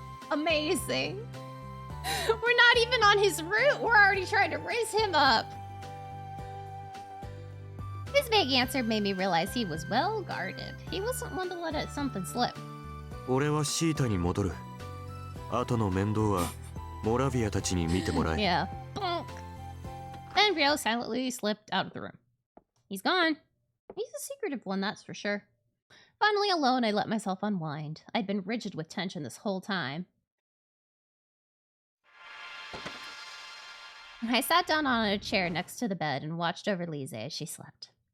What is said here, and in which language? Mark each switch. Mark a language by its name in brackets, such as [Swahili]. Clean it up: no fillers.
[English] Amazing. We're not even on his route. We're already trying to raise him up. His vague answer made me realize he was well guarded. He wasn't one to let something slip. [Japanese] 俺はシータに戻る。後の面倒はモラビアたちに見てもらえ。 [English] Yeah. Bonk. Then Rio silently slipped out of the room. He's gone. He's a secretive one, that's for sure. Finally alone, I let myself unwind. I'd been rigid with tension this whole time. I sat down on a chair next to the bed and watched over Lise as she slept.